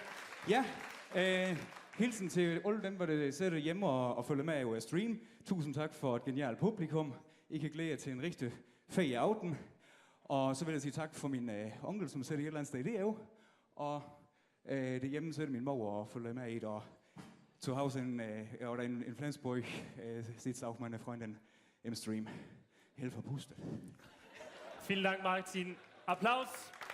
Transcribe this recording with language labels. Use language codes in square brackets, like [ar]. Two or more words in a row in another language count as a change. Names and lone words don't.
[da] Ja, hilsen til alle dem, der sidder hjemme og følger med over stream. Tusind tak for et genialt publikum. I kan glæde jer til en rigtig fed aften. Og så vil jeg sige tak for min onkel, som sidder et eller andet sted i det jo. Og det hjemme sidder min mor og følger med i det. [de] Og zu Hause in Flensburg sitzt auch meine Freundin im Stream. Hilfe puste. Vielen Dank, Martin. Applaus.